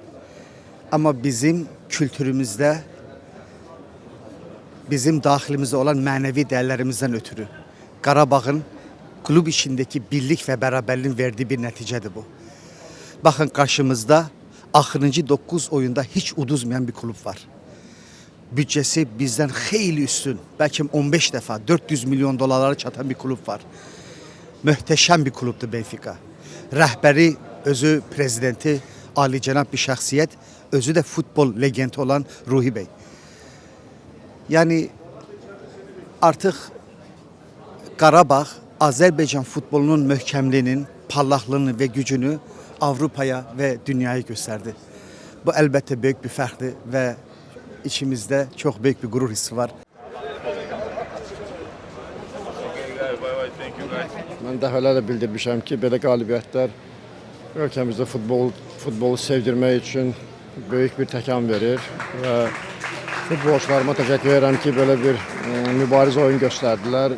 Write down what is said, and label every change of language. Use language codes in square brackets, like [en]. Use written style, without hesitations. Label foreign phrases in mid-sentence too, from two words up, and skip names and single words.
[az] Amma bizim kültürümüzdə, bizim daxilimizdə olan mənəvi dəyərlərimizdən ötürü Qarabağın klub işindəki birlik və bərabərliyin verdiyi bir nəticədir bu. Baxın, qarşımızda axırıncı 9 oyunda hiç uduzmayan bir klub var. [tr] Bütçesi bizden xeyli üstün, belki 15 defa 400 milyon dolarlara çatan bir klub var. [az] Möhtəşəm bir klubdur Benfica. Rəhbəri, özü prezidenti, alicənab bir şəxsiyyət, özü də futbol legendi olan Ruhi Bey. Yani artıq Qarabağ, Azərbaycan futbolunun möhkəmliyinin, parlaqlığını və gücünü [tr] Avrupa'ya ve dünyaya gösterdi. Bu elbette büyük bir fərqdir ve içimizde çok büyük bir gurur hissi var. [az] Mən dəfələrlə bildirmişəm ki, belə qalibiyyətlər ölkəmizdə futbolu sevdirmək üçün böyük bir təkan verir və futbolçularıma təşəkkür edirəm ki, belə bir mübariz oyun göstərdilər.